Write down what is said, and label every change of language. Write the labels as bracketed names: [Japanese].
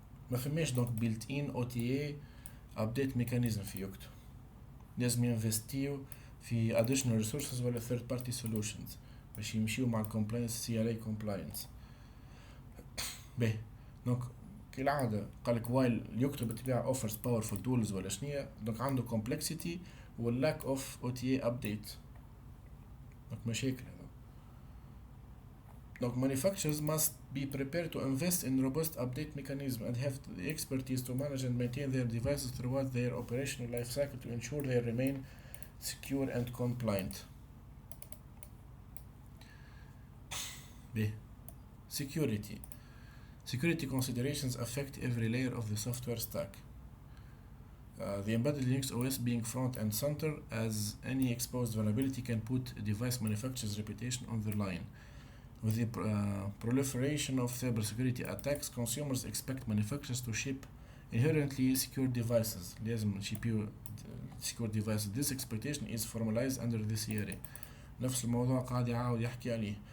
[Arabic] ما فماش دونك بيلت ان او تي اي ابديت ميكانيزم في يوكتو، لازم ينفستيو في [English] additional resources [Arabic] ولا [English] third party solutions [Arabic] باش يمشيو مع compliance CRA compliance. باهي دونك كالعادة قالك while يكتب بالطبيعة [English] offers powerful tools [Arabic] ولا شنية، دونك عنده complexity و [English] lack of OTA update، [Arabic] دونك مشاكل. دونك [English] manufacturers must be prepared to invest in robust update mechanism and have the expertise to manage and maintain their devices throughout their operational life cycle to ensure they remain secure and compliant. Security. Security considerations affect every layer of the software stack. The embedded Linux OS being front and center, as any exposed vulnerability can put a device manufacturer's reputation on the line. With the proliferation of cybersecurity attacks, consumers expect manufacturers to ship inherently secure devices. [Arabic] لازم نشيبيو [English] secure devices. This expectation is formalized under the CRA. [Arabic] نفس الموضوع قاعد يعاود يحكي عليه.